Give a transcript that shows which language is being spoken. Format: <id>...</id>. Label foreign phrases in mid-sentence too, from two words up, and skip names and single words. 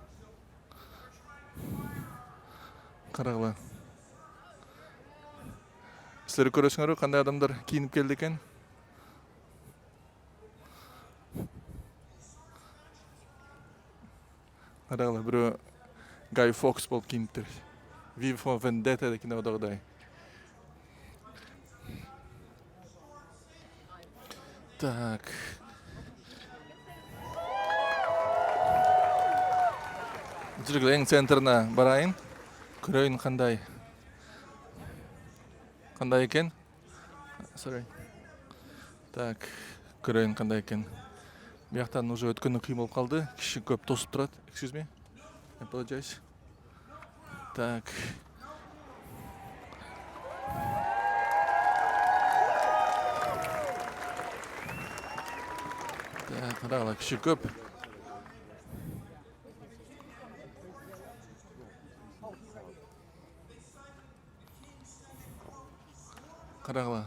<ky>Карагыла. Силер көрөсүңөрбү кандай адамдар кийинип келди экен? Карагыла, бирөө Гай Фокс болуп кийиниптир. V for Vendetta деген одогудай. Так. Жүргүлө эң центрине барайын. Көрөйүн кандай экен. Sorry. Так, көрөйүн кандай экен. Бияктан уже өткөнү кыйын болуп калды. Киши көп тосуп турат.</ky> <en>Excuse me. I apologize.</en> <ky>Так. Карагыла, киши көп. Карагыла.</ky>